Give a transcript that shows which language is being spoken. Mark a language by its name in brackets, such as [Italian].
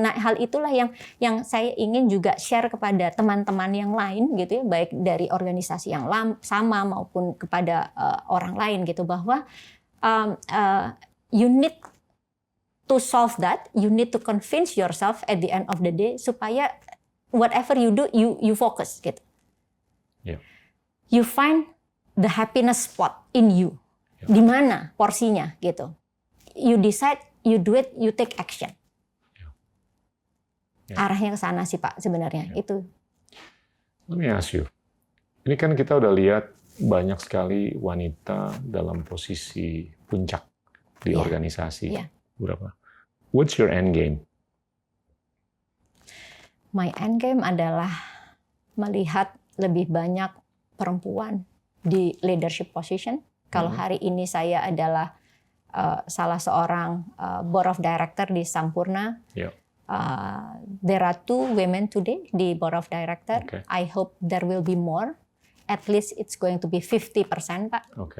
[Indonesian] Nah hal itulah yang saya ingin juga share kepada teman-teman yang lain gitu ya, baik dari organisasi yang sama maupun kepada orang lain gitu, bahwa [English] you need to solve that, you need to convince yourself at the end of the day [Indonesian] supaya [English] whatever you do you focus [Indonesian] gitu. [English] You find the happiness spot in you. [Indonesian] Di mana porsinya gitu. [English] You decide, you do it, you take action. [Indonesian] Arahnya ke sana sih Pak sebenarnya itu. [English] Let me ask you. [Indonesian] Ini kan kita udah lihat banyak sekali wanita dalam posisi puncak di organisasi. Berapa? [English] What's your end game? My end game [Indonesian] adalah melihat lebih banyak perempuan di leadership position. Kalau hari ini saya adalah salah seorang board of director di Sampoerna. [English] There are 2 women today di board of director. I hope there will be more. At least it's going to be 50%, Pak.